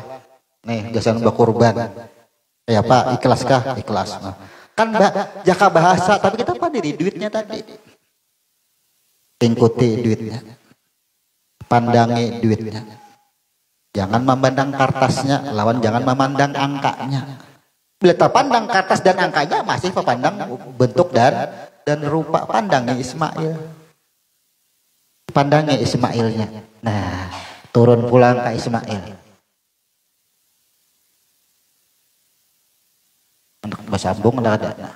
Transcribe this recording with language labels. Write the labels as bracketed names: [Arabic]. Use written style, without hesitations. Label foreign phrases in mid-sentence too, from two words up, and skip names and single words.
[Banjar] Nih gasan bakurban. Ya Pak, ikhlas kah? Ikhlas. Nah, kan jaka bahasa, tapi kita apa diri duitnya tadi? Ikuti duitnya. Pandangi duitnya. Jangan memandang kertasnya, lawan jangan memandang angkanya. Bila tak pandang kertas dan angkanya, masih pandang bentuk dan rupa. Pandangnya Ismail. Pandangnya Ismailnya. Nah, turun pulang ke Ismail. Untuk bersambung ada.